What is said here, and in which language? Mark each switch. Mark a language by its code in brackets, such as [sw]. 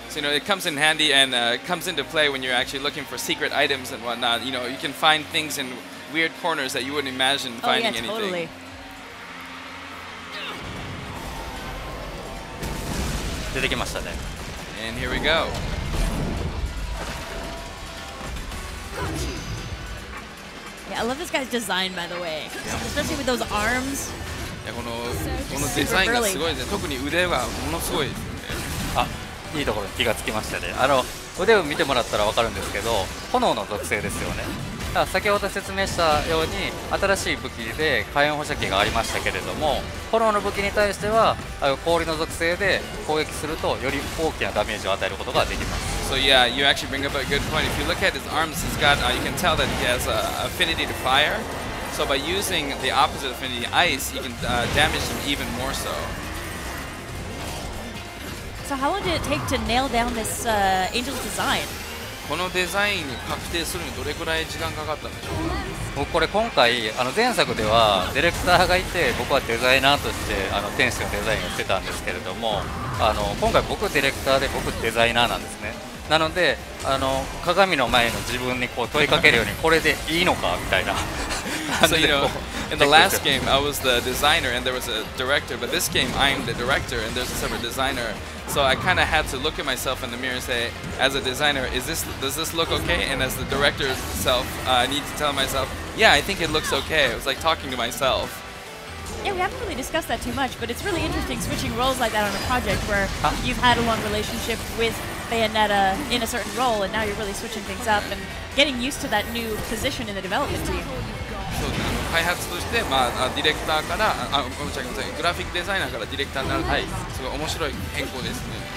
[en] So it comes in handy and comes into play when you're actually looking for secret items and whatnot. You can find things in weird corners that you wouldn't imagine finding anything. Totally. [ja] 出てきましたね。 [en] And here we go. Yeah, I love this guy's design, by the way, especially with those arms. [ja] いやこのデザインがすごいですね。特に腕はものすごいですね。いいところに気がつきましたね。腕を見てもらったら分かるんですけど、炎の属性ですよね。先ほど説明したように新しい武器で火炎放射器がありましたけれども、炎の武器に対しては氷の属性で攻撃するとより大きなダメージを与えることができます。 [en] So yeah, you actually bring up a good point. If you look at his arms, he's got you can tell that he has affinity to fire. So by using the opposite affinity, ice, you can damage him even more so. So how long did it take to nail down this angel's design? [ja] このデザインに確定するにどれくらい時間かかったんでしょうか。僕これ今回前作ではディレクターがいて僕はデザイナーとして天使のデザインをしてたんですけれども、今回僕ディレクターで僕デザイナーなんですね。なので鏡の前の自分にこう問いかけるようにこれでいいのかみたいな。 [en] So in the last game I was the designer and there was a director, but this game I'm the director and there's a separate designer. So I kind of had to look at myself in the mirror and say, as a designer, does this look okay? And as the director itself, I need to tell myself, yeah, I think it looks okay. It was like talking to myself. Yeah, we haven't really discussed that too much, but it's really interesting switching roles like that on a project where you've had a long relationship with Bayonetta in a certain role, and now you're really switching things up and getting used to that new position in the development team. [ja] そうですね、開発として、ディレクターからごめんなさい、グラフィックデザイナーからディレクターになると、すごい面白い変更ですね。